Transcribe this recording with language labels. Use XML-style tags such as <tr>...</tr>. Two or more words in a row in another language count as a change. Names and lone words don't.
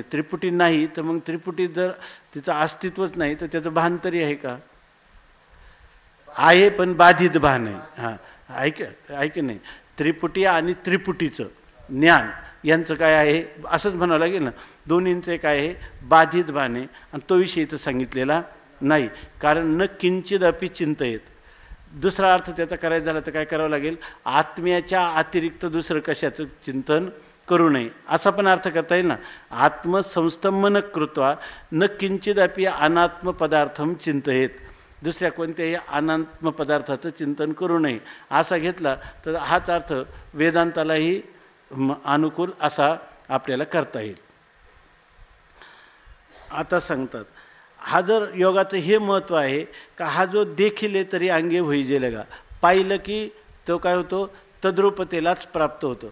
<mr>त्रिपुटी नाही तर मग त्रिपुटी जर तिचं अस्तित्वच नाही तर त्याचं भान तरी आहे का? आहे पण बाधित भान आहे. हां आहे की नाही? त्रिपुटी आणि त्रिपुटीचं ज्ञान यांचं काय आहे असंच म्हणावं लागेल ना. दोन्हींचं काय आहे बाधित भान आहे आणि तो विषय इथं सांगितलेला नाही.</mr> <sa>कारण न किंचिदपि चिंतयेत,</sa> <mr>दुसरा अर्थ त्याचा करायचा झाला तर काय करावं लागेल? आत्म्याच्या अतिरिक्त दुसरं कशाचं चिंतन करू नये असा पण अर्थ करता येईल ना.</mr> <sa>आत्मसंस्तमन कृत्वा न किंचिदपि अनात्म पदार्थम चिंतयेत,</sa> <mr>दुसऱ्या कोणत्याही अनात्म पदार्थाचं चिंतन करू नये असा घेतला तर हाच अर्थ वेदांतालाही अनुकूल असा आपल्याला करता येईल. आता सांगतात हा जर योगाचं हे महत्त्व आहे का हा जो देखिले तरी अंगे होईजेलेगा, पाहिलं की तो काय होतो तद्रूपतेलाच प्राप्त होतो.</mr>